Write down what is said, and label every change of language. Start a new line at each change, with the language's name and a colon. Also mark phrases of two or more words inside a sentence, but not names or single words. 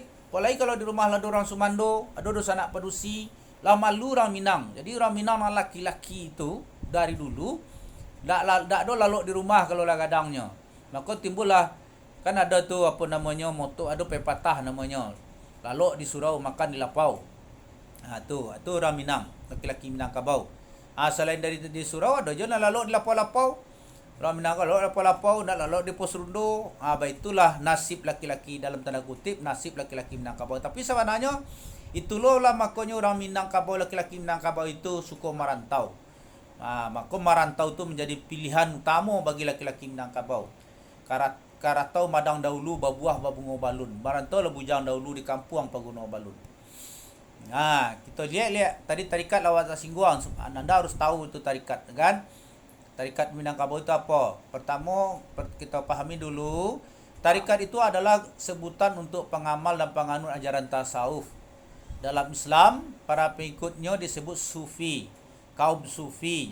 Minangkabau: Apalagi kalau di rumah lah orang Sumando, ada dosa anak padusi, lah malu orang Minang. Jadi orang Minang laki-laki itu dari dulu dak ada lalu di rumah kalau lah kadangnya.
Indonesian: Maka timbullah kan ada tu moto ada pepatah namanya. Lalu di surau makan di lapau. Tu orang Minang, laki-laki Minangkabau. Selain dari di surau ada je nak lalu di lapau-lapau. Orang Minang kalau lapau-lapau nak lalu di pos rundu. Itulah nasib laki-laki dalam tanda kutip nasib laki-laki Minangkabau. Tapi sebenarnya itulah makanya orang Minangkabau, laki-laki Minangkabau itu suka merantau. Maka merantau itu menjadi pilihan utama bagi laki-laki Minangkabau.
Minangkabau: Karatau madang dahulu babuah babungo balun. Merantau lah bujang dahulu di kampung paguno balun.
Indonesian: Kita lihat tadi tarikat lawat singguang. Anda harus tahu itu tarikat kan. Tarikat Minangkabau itu apa? Pertama kita pahami dulu, tarikat itu adalah sebutan untuk pengamal dan penganut ajaran tasawuf. Dalam Islam, para pengikutnya disebut sufi, kaum sufi.